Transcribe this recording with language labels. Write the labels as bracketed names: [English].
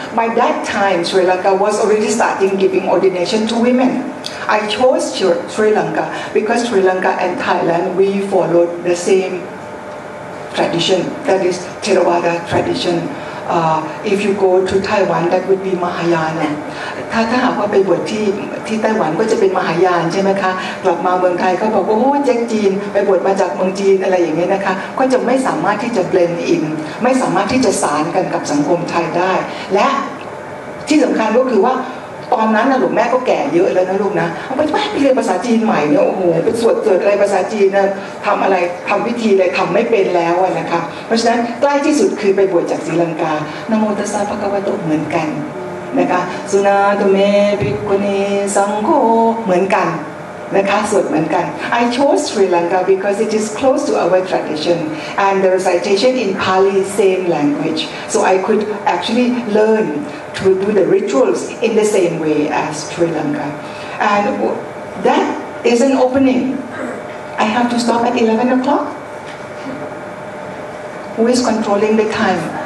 [English] By that time, Sri Lanka was already starting giving ordination to women. I chose Sri Lanka because Sri Lanka and Thailand, we followed the same tradition, that is Theravada tradition. If you go to Taiwan, that would be Mahayana. [Thai] ถ้าหากว่าไปบวชที่ไต้หวันก็จะเป็นมหายานใช่ไหมคะกลับมาเมืองไทยก็บอกว่าโอ้แจ็คจีนไปบวชมาจากเมืองจีนอะไรอย่างเงี้ยนะคะก็จะไม่สามารถที่จะ blend in ไม่สามารถที่จะสานกันกับสังคมไทยได้และ ที่สำคัญก็คือว่าตอนนั้นนะหลวงแม่ก็แก่เยอะแล้วนะลูกนะเอาไปเรียนภาษาจีนใหม่เนี่ยโอ้โหเป็นสวดเกิดอะไรภาษาจีนนะทำพิธีอะไรทำไม่เป็นแล้วนะคะเพราะฉะนั้นใกล้ที่สุดคือไปบวชจากศรีลังกานะโมตัสสะภะคะวะโตเหมือนกันนะคะสุนาตุเมภิกขุนีสังโฆเหมือนกัน นะคะสวดเหมือนกัน [English] I chose Sri Lanka because it is close to our tradition and the recitation in Pali same language so I could actually learn to do the rituals in the same way as Sri Lanka and that is an opening I have to stop at 11 o'clock who is controlling the time